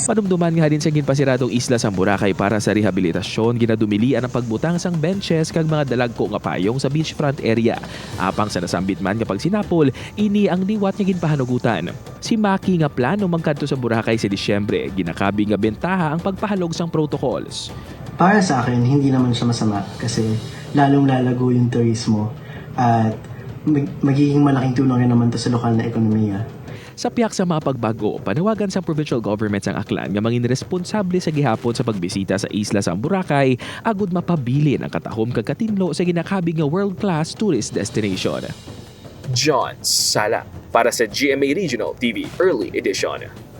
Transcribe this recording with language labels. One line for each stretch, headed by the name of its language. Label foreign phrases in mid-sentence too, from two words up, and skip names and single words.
Hiligaynon: Panumduman nga din sa ginpasiradong isla sa Boracay para sa rehabilitasyon, ginadumilian ang pagbutang sang benches kag mga dalagko nga payong sa
English: beachfront area.
Hiligaynon: Apang sa nasambit man nga pagsinapol, ini ang liwat nga ginpahanugutan. Si Maki nga plano magkadto sa Boracay sa Disyembre, ginakabi nga bentaha ang pagpahalog sang protocols.
Filipino: Para sa akin, hindi naman siya masama kasi lalong lalago yung turismo at magiging malaking tulong rin naman to sa lokal na ekonomiya.
Hiligaynon: Sa piyak sa mga pagbago, panawagan sa
English: provincial government
Hiligaynon: sang Aklan nga mangin responsable sa gihapon sa pagbisita sa isla sa Boracay agud mapabilin ang katahom kag katinlo sa ginakabig nga
English: world-class tourist destination.
Hiligaynon: John Sala para sa GMA Regional TV Early Edition.